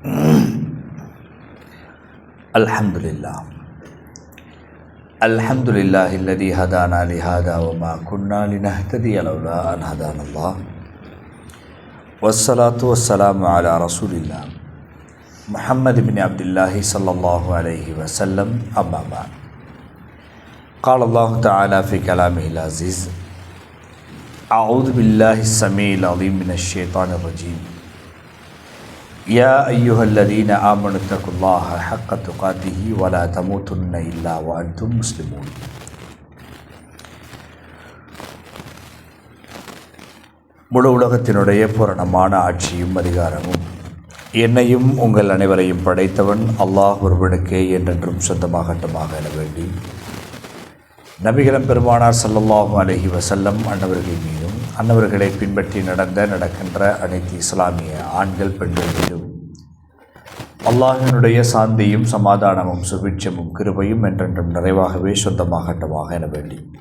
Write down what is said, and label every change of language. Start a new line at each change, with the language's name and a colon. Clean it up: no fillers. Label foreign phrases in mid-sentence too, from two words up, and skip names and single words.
Arabic: الحمد لله الذي هدانا لهذا وما كنا لنهتدي لولا أن هدانا الله. والصلاة والسلام على رسول الله محمد بن عبد الله صلى الله عليه وسلم. أما بعد. قال الله تعالى في كلامه العزيز: أعوذ بالله السميع العليم من الشيطان الرجيم. يا أيها الذين آمنوا اتقوا الله حق تقاته ولا تموتن إلا وأنتم مسلمون.
Tamil: முழு உலகத்தினுடைய பூரணமான ஆட்சியும் அதிகாரமும் என்னையும் உங்கள் அனைவரையும் படைத்தவன் அல்லாஹ் ஒருவனுக்கே என்றென்றும் சொந்தமாகட்டமாக என வேண்டி நபிகளம் பெருமானார்
Arabic: صلى الله عليه وسلم
Tamil: அன்னவர்கள் மீதும் அன்னவர்களை பின்பற்றி நடக்கின்ற அனைத்து இஸ்லாமிய ஆண்கள் பெண்கள் மீதும் அல்லாஹினுடைய சாந்தியும் சமாதானமும் சுபிட்சமும் கிருபையும் என்றென்றும் நிறைவாகவே சொந்தமாகட்டமாக என வேண்டி